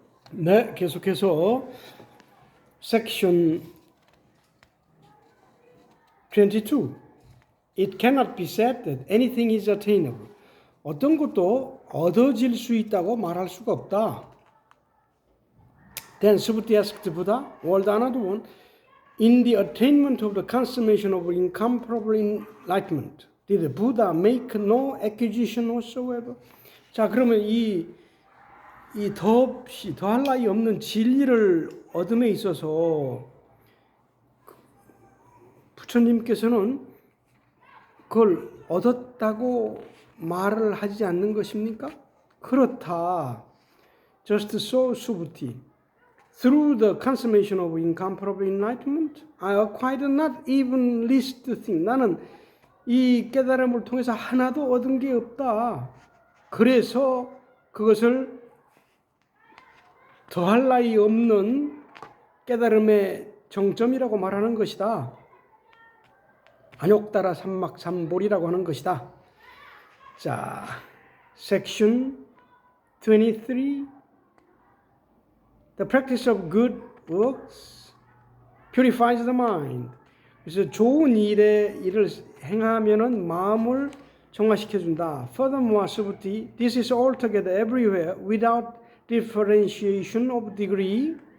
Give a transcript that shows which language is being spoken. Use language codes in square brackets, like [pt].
[ko] 네, 계속해서 section 22. [en] It cannot be said that anything is attainable. [ko] 어떤 것도 얻어질 수 있다고 말할 수가 없다. [en] Then Subhuti asked Buddha, or the another one, in the attainment of the consummation of incomparable enlightenment, did the Buddha make no acquisition whatsoever? [ko] 자, 그러면 이 더할 나위 없는 진리를 얻음에 있어서 부처님께서는 그걸 얻었다고 말을 하지 않는 것입니까? 그렇다. [en] Just so, Subhuti. Through the consummation of incomparable enlightenment, I acquired not even least thing. [ko] 나는 이 깨달음을 통해서 하나도 얻은 게 없다. 그래서 그것을 더할 나위 없는 깨달음의 정점이라고 말하는 것이다. 안욕따라 삼막삼볼이라고 하는 것이다. 자, section 23. [en] The practice of good works purifies the mind. [ko] 그래서 좋은 일을 행하면은 마음을 정화시켜 준다. [en] Furthermore, Subhuti, this is altogether everywhere without differentiation of degree.